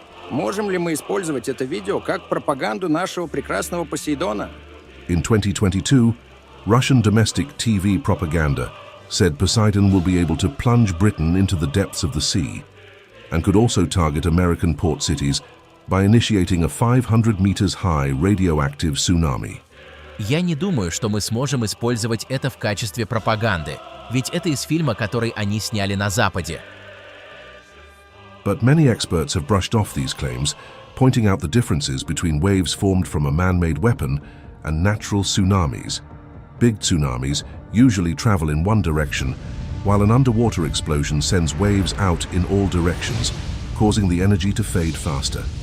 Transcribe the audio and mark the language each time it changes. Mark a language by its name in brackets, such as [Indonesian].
[Russian] Можем ли мы использовать это видео как пропаганду нашего прекрасного Посейдона? [English] In 2022, Russian domestic TV propaganda said Poseidon will be able to plunge Britain into the depths of the sea and could also target American port cities by initiating a 500 meters high radioactive tsunami. [Russian] Я не думаю, что мы сможем использовать это в качестве пропаганды, ведь это из фильма, который они сняли на Западе. [English] But many experts have brushed off these claims, pointing out the differences between waves formed from a man-made weapon and natural tsunamis. Big tsunamis usually travel in one direction, while an underwater explosion sends waves out in all directions, causing the energy to fade faster.